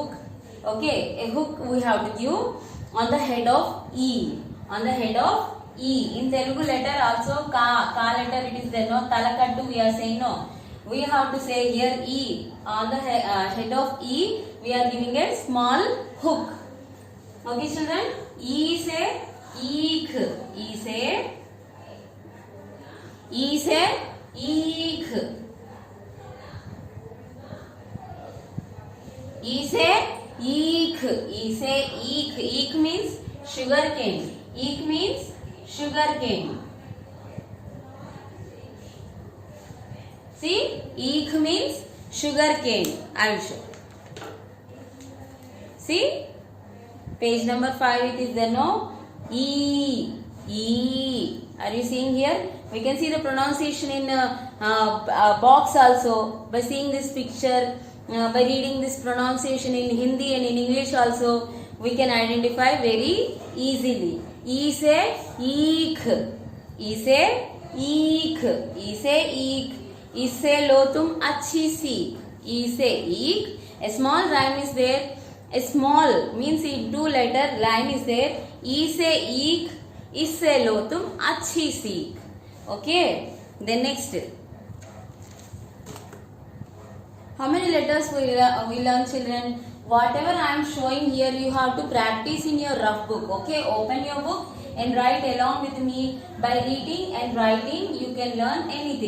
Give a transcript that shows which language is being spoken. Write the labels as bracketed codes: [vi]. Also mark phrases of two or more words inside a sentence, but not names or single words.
[en] Okay, a hook we have to give on the head of E. On the head of E. In Telugu letter also, ka letter it is there. No, talakattu we are saying no. We have to say here E. On the head of E, we are giving a small hook. Okay, [hi] children? ई से ईख. ई से ईख. ई से ईख. ई से ईख. [en] Eek means sugar cane. Eek means sugar cane. See, eek means sugar cane. I will show. See, page number 5 it is there, no? E. E. Are you seeing here? We can see the pronunciation in box also. By seeing this picture, by reading this pronunciation in Hindi and in English also, we can identify very easily. [hi] ई से ईख। ई से ईख. ई से ईख. इससे लो तुम अच्छी सीख. ई से ईख. [en] A small rhyme is there. A small means in 2 letter line is there. [hi] ई से ईख. इससे लो तुम अच्छी सीख. [en] Okay. Then next. How many letters we learn, children? Whatever I am showing here, you have to practice in your rough book. Okay. Open your book and write along with me. By reading and writing, you can learn anything.